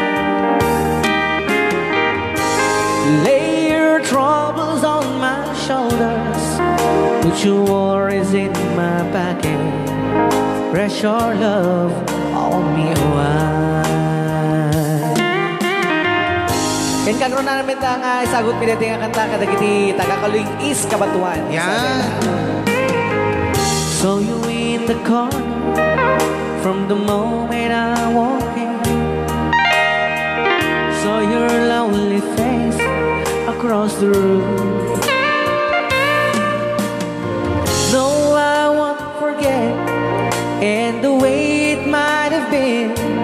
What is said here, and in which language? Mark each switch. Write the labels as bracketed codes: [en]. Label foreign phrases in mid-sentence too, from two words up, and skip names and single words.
[en] Lay your troubles on my shoulders, put your worries in my pocket, rest your love on me wide. [ilo] Ken karon na namin ta nga isagot mi dati nga kanta kadagiti taga-Kaluing East Kabatuan. Yan. [en] So you in the corner from the moment I walk in, saw your lonely face across the room. No, I won't forget, and the way it might have been.